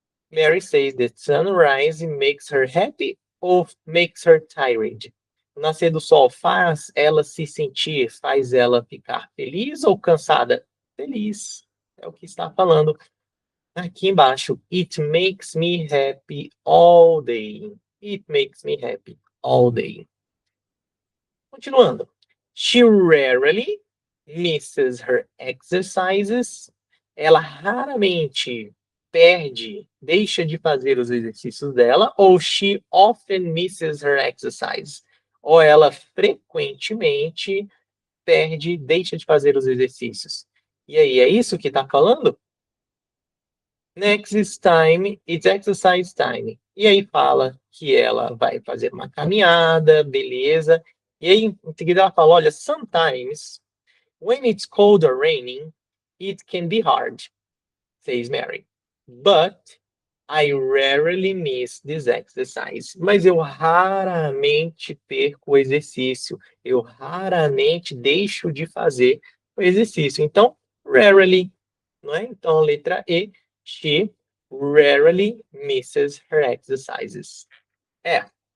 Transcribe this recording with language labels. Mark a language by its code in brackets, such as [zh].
[en] Mary says the sunrise makes her happy or makes her tired. [pt] O nascer do sol faz ela se sentir, faz ela ficar feliz ou cansada? Feliz. É o que está falando aqui embaixo. [en] It makes me happy all day. It makes me happy all day. Continuando. She rarely misses her exercises. [pt] Ela raramente deixa de fazer os exercícios dela, ou [en] she often misses her exercise. [pt] Ou ela frequentemente deixa de fazer os exercícios. E aí, é isso que está falando? [en] Next time, it's exercise time. [pt] E aí fala que ela vai fazer uma caminhada, beleza. E aí, em seguida, ela fala, olha, [en] sometimes, when it's cold or raining, it can be hard, says Mary. But I rarely miss this exercise. [pt] Mas eu raramente perco o exercício. Eu raramente deixo de fazer o exercício. Então, rarely, não é? Então, letra E, [en] she rarely misses her exercises. F.